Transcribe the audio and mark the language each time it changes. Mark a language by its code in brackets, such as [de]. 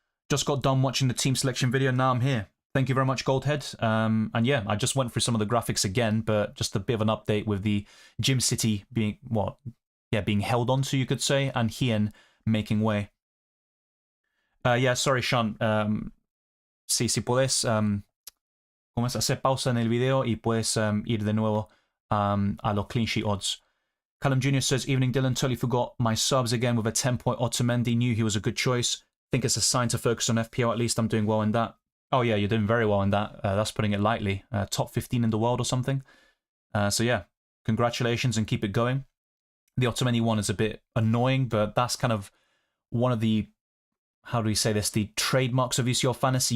[en] Just got done watching the team selection video, now I'm here. Thank you very much, Goldhead. And yeah, I just went through some of the graphics again, but just a bit of an update with the Gym City being, being held onto, you could say, and Hien making way. Yeah, sorry, Sean. [es] Si puedes hacer pausa en el video y puedes ir de nuevo a los [en] clean sheet odds. Callum Jr. says, evening Dylan, totally forgot my subs again with a 10-point Otamendi. Knew he was a good choice. Think it's a sign to focus on FPL. At least I'm doing well in that. Oh yeah, you're doing very well in that. That's putting it lightly. Top 15 in the world or something. So yeah, congratulations and keep it going. The Otamendi one is a bit annoying, but that's kind of one of the, how do we say this, the trademarks of UCL Fantasy.